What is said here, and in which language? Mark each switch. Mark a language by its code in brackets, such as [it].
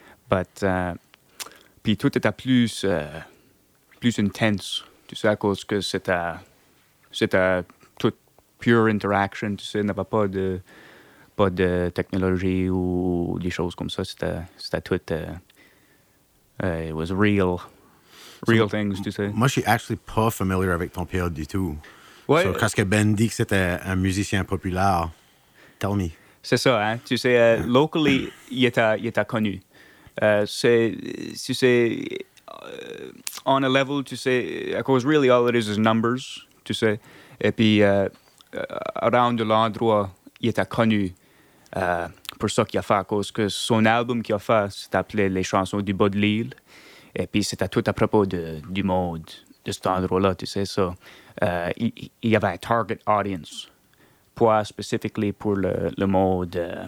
[fr] But, puis tout était plus... plus intense, tu sais, à cause que c'était toute pure interaction, tu sais, il n'y avait pas de technologie ou des choses comme ça, c'était tout [en] It was real. Real so, things to say. [fr] Moi, je suis actually pas familier avec ton période du tout. Ouais. So, parce que Ben dit que c'était un musicien populaire. [en] Tell me. [fr] C'est ça, hein. Tu sais, locally, il était connu. [en] On a level, [fr] tu sais, [en] because really all it is numbers, tu sais. [fr] Et puis, around de l'endroit, il était connu pour ça qu'il a fait, parce que son album qu'il a fait s'appelait Les chansons du bas de l'île. Et puis, c'était tout à propos du monde, de cet endroit-là, tu sais. So, il y avait un target audience, pour specifically pour le monde.